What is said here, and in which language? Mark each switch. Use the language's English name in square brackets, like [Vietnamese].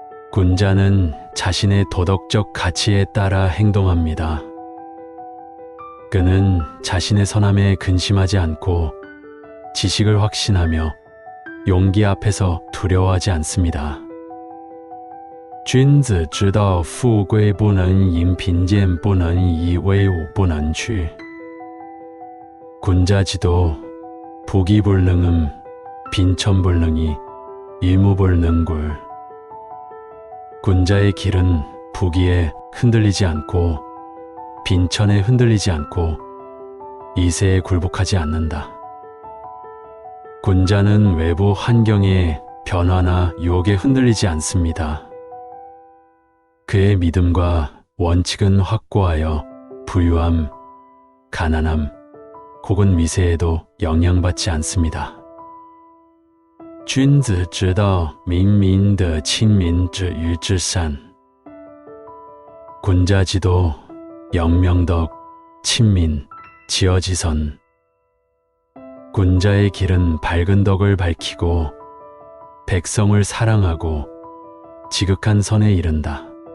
[Korean] 군자는 자신의 도덕적 가치에 따라 행동합니다. 그는 자신의 선함에 근심하지 않고 지식을 확신하며 용기 앞에서 두려워하지 않습니다. [Chinese] 君子之道富贵不能淫贫贱不能移威武不能屈. [Korean] 군자지도 부귀불능음 빈천불능이 일무불능굴. 군자의 길은 부귀에 흔들리지 않고 빈천에 흔들리지 않고 이세에 굴복하지 않는다. 군자는 외부 환경의 변화나 유혹에 흔들리지 않습니다. 그의 믿음과 원칙은 확고하여 부유함, 가난함, 혹은 위세에도 영향받지 않습니다. [Chinese] 君子之道明明德亲民止于至善. [Korean] 군자지도 영명덕, 친민, 지어지선. 군자의 길은 밝은 덕을 밝히고 백성을 사랑하고 지극한 선에 이른다.